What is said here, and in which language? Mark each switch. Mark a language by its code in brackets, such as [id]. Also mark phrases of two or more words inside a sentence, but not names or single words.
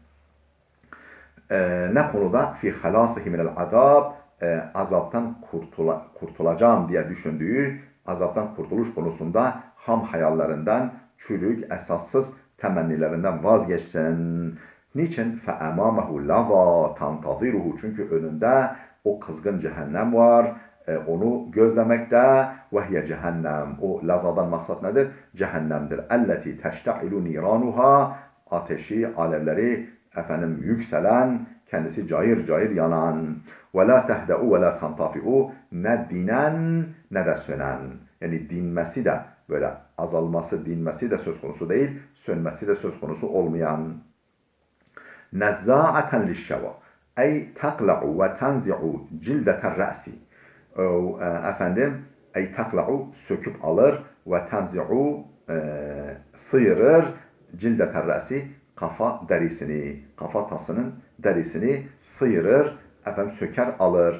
[tr] Ne konuda? [ar] في خلاصه من العذاب, [tr] azaptan kurtulacağım diye düşündüğü azaptan kurtuluş konusunda ham hayallerinden, çürük, esassız temennilerinden vazgeçsin. Niçin? [ar] فَاَمَامَهُ لَظَا تَنْتَظِرُهُ, [tr] çünkü önünde o kızgın cehennem var, onu gözlemekte. وَهِيَ cehennem, o lazadan maksat nedir? Cehennemdir. [ar] اَلَّتِي تَشْتَعِلُ نِيرَانُهَا, [tr] ateşi, alevleri efendim yükselen, kendisi cayır cayır yanan. [ar] وَلَا تَهْدَعُ وَلَا تَنْطَفِعُ, [tr] ne dinen ne de sönen. Yani dinmesi de, böyle azalması, dinmesi de söz konusu değil, sönmesi de söz konusu olmayan. [ar] نَزَّاعَةً لِلشَّوَى, أي تقلع وتنزع جلدة الرأس, [tr] efendim [ar] أي تقلع, [tr] söküp alır, [ar] وتنزع [tr] sıyırır, [ar] جلدة الرأس, [tr] kafa derisini, kafatasının derisini sıyırır, efendim söker alır.